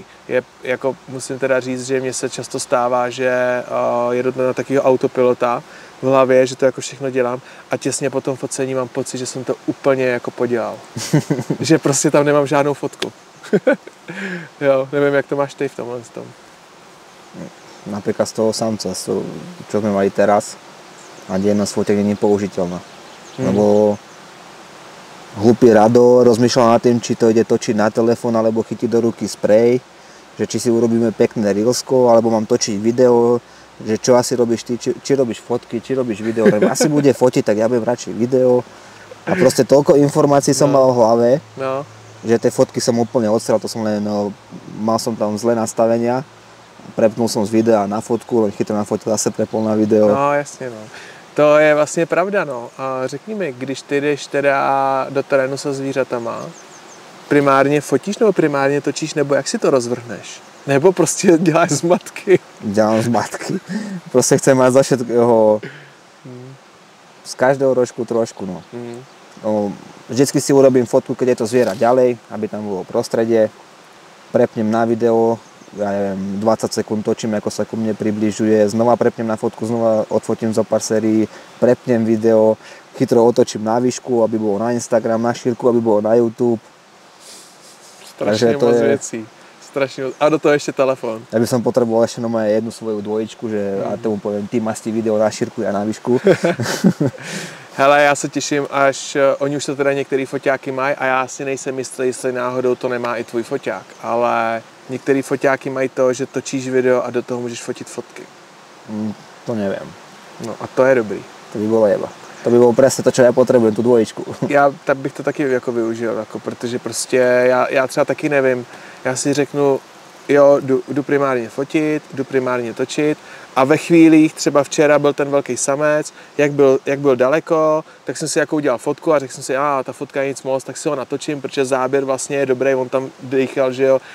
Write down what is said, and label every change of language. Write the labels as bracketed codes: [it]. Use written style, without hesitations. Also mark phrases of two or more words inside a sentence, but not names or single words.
[cs] Jako musím teda říct, že mně se často stává, že jedu na takového autopilota v hlavě, že to jako všechno dělám a těsně po tom focení mám pocit, že jsem to úplně jako podělal. Že prostě tam nemám žádnou fotku. Jo, nevím, jak to máš ty v tomhle tom. [sk] Napríklad z toho samca, čo sme mali teraz, a jedna z fotek nie je použiteľná. Lebo hlupý Rado rozmýšľal nad tým, či to ide točiť na telefón, alebo chytiť do ruky sprej, že či si urobíme pekné reelsko, alebo mám točiť video, že čo asi robíš ty, či robíš fotky, či robíš video. Asi bude fotiť, tak ja budem radšej video. A proste toľko informácií som mal v hlave, že tie fotky som úplne odstral, to som len, mal som tam zlé nastavenia, prepnul som z videa na fotku, len chytro na fotku zase prepol na video. [cs] No jasně, no. To je vlastně pravda, no. A řekni mi, když ty jdeš teda do terénu se zvířatama, primárně fotíš nebo primárně točíš, nebo jak si to rozvrhneš? Nebo prostě děláš zmatky? Dělám zmatky. [sk] Prostě chcem mať za všetkého, z každého rožku trošku, no. No. Vždycky si urobím fotku, keď je to zviera ďalej, aby tam bolo prostredie, prepnem na video, ja neviem, 20 sekúnd točím, ako sa ku mne približuje, znova prepnem na fotku, znova odfotím zo pár sérií, prepnem video, chytro otočím na výšku, aby bolo na Instagram, na šírku, aby bolo na YouTube. Strašne moc vecí. Strašne moc. A do toho ešte telefón. Ja by som potreboval ešte jednu svoju dvojičku, že a tomu poviem, ty máš video na šírku, ja na výšku. [cs] Hele, já se těším, až oni už to teda některý foťáky mají a já si nejsem jistý, jestli náhodou to nemá i tvůj foťák, ale některý foťáky mají to, že točíš video a do toho můžeš fotit fotky. [sk] To neviem. [cs] No a to je dobrý. [sk] To by bolo jeba. To by bolo presne to, čo ja potrebujem, tú dvojičku. [cs] Já tak bych to taky jako využil, jako, protože prostě já třeba taky nevím, já si řeknu, jo, jdu primárně fotit, jdu primárně točit a ve chvílích, třeba včera byl ten velký samec, jak byl daleko, tak jsem si jako udělal fotku a řekl jsem si, ta fotka je nic moc, tak si ho natočím, protože záběr vlastně je dobrý, on tam dýchal, že jo.